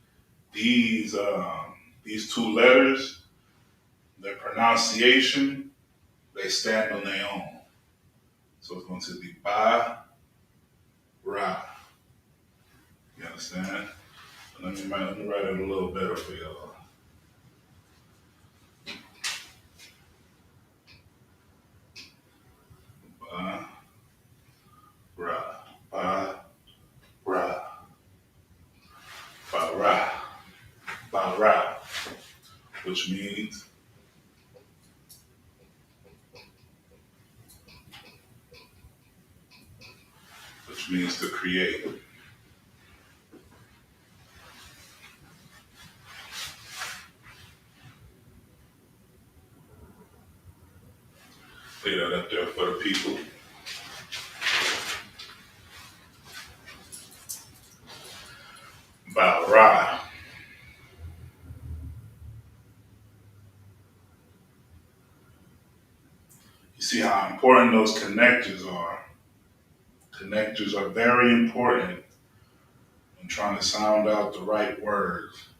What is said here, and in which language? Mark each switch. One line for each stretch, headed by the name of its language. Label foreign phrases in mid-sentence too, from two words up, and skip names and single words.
English: These two letters, their pronunciation, they stand on their own. So it's going to be ba Ra. You understand? Let me write it a little better for y'all.
Hebrew: Ba, ra, ba, ra, ba, ra,
English: which means to create. Lay that up there for the people.
Hebrew: Ba, ra.
English: You see how important those connectors are. Connectors are very important in trying to sound out the right words.